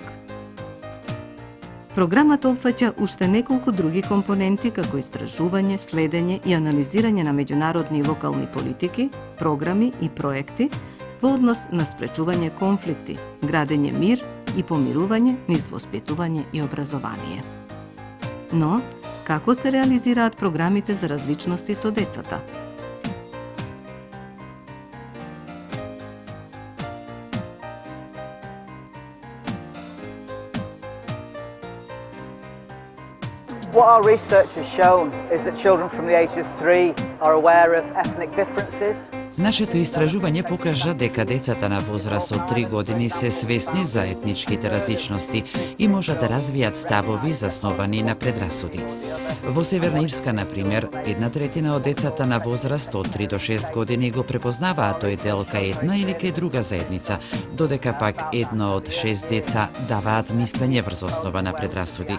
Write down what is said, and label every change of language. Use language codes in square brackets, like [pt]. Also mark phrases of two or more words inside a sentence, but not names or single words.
[mk] Програмата опфаќа уште неколку други компоненти, како истражување, следење и анализирање на меѓународни и локални политики, програми и проекти во однос на спречување конфликти, градење мир и помирување низ воспитување и образование. Но, како се реализираат програмите за различности со децата? [en] What our research has shown is that children from the age of 3 are aware of ethnic differences. [mk] Нашето истражување покажа дека децата на возраст од 3 години се свесни за етничките различности и можат да развијат ставови засновани на предрасуди. Во Северна Ирска, например, 1/3 од децата на возраст од 3 до 6 години го препознаваат тој дел кај една или кај друга заедница, додека пак 1 од 6 деца даваат мислење врз основа на предрасуди.